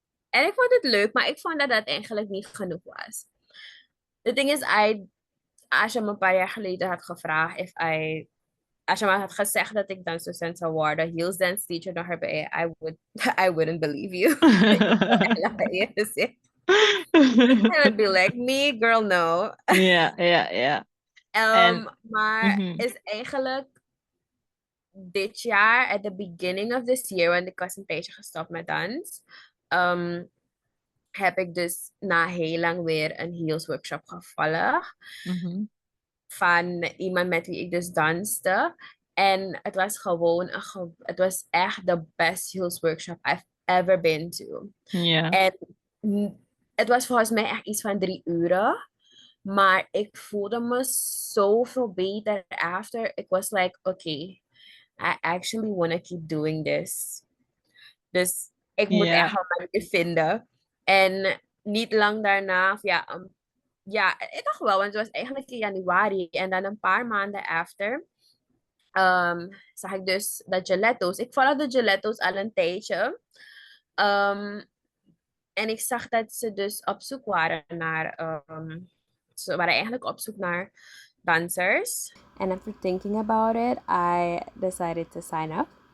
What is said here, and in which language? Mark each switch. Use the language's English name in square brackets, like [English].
[Dutch] En ik vond het leuk, maar ik vond dat dat eigenlijk niet genoeg was. [English] The thing is, [Dutch] als je me een paar jaar geleden had gevraagd als je me had gezegd dat ik dansdocent zou worden, heels dance teacher, dan heb [English] I wouldn't believe you. [Dutch] Ik zou echt eerlijk zeggen. [English] I would be like, me, girl, no. [Dutch] Ja, ja, ja. En Maar mhm, is eigenlijk dit jaar, [English] at the beginning of this year, [Dutch] want ik was een tijdje gestopt met dans, heb ik dus na heel lang weer een heels workshop gevolgd mhm, van iemand met wie ik dus danste. En het was gewoon, het was echt de best heels workshop [English] I've ever been to. [Dutch] ja, En het was volgens mij echt iets van 3 uren. Maar ik voelde me zoveel beter after. Ik was [English] like, okay, I actually want to keep doing this. [Dutch] Dus ik moet echt ja, een manier vinden. En niet lang daarna, of ja, ik dacht wel, want het was eigenlijk in januari. En dan een paar maanden after, zag ik dus de Gelatos. Ik volgde de Gelatos al een tijdje. Ehm, en ik zag dat ze dus op zoek waren naar, ze waren eigenlijk op zoek naar dansers. [English] And after thinking about it, I decided to sign up.